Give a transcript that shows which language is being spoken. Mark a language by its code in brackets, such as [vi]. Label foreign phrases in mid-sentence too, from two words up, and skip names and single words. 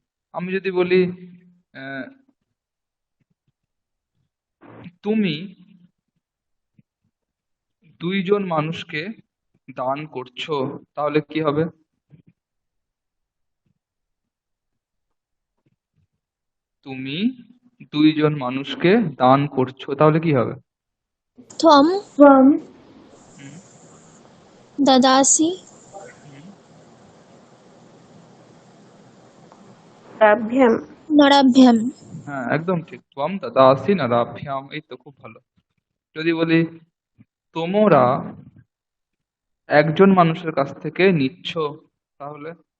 [bn] আমি যদি বলি আহ, তুমি দুইজন মানুষকে দান করছো, তাহলে কি হবে? তুমি দুইজন মানুষকে দান করছো, তাহলে কি হবে? [sa] त्वं त्वं [bn] হুম, [sa] ददासि [bn] হুম, [sa] নরাভ্যাম। नराभ्यां [bn] হ্যাঁ একদম ঠিক। [sa] ত্বম দাদাসি নরাভ্যাম, [bn] এই তো খুব ভালো। যদি বলি তোমরা একজন মানুষের কাছ থেকে নিচ্ছ, তাহলে?